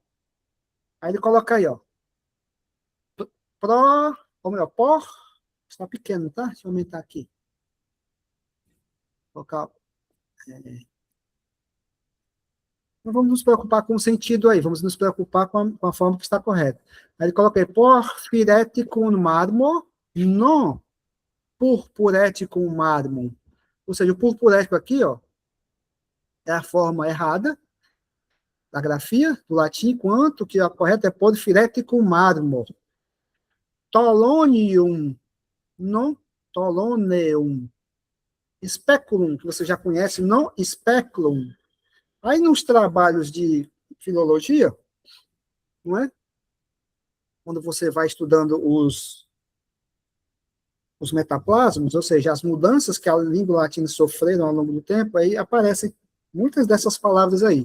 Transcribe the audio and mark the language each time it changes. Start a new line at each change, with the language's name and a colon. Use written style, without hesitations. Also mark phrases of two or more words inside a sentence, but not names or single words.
Portuguese: Aí ele coloca aí, ó, ou melhor, por, está pequeno, tá? Deixa eu aumentar aqui. Colocar, não vamos nos preocupar com o sentido aí, vamos nos preocupar com a forma que está correta. Aí ele coloca aí,
Latin: porfireticum marmo, non purpureticum marmum.
Portuguese: Ou seja, o purpurético aqui, ó, é a forma errada da grafia do latim, enquanto que a correta é
Latin: porfireticum marmor. Tolonium, non toloneum. Speculum,
Portuguese: que você já conhece, não speculum. Aí nos trabalhos de filologia, não é? Quando você vai estudando os metaplasmos, ou seja, as mudanças que a língua latina sofreram ao longo do tempo, aí aparecem muitas dessas palavras aí.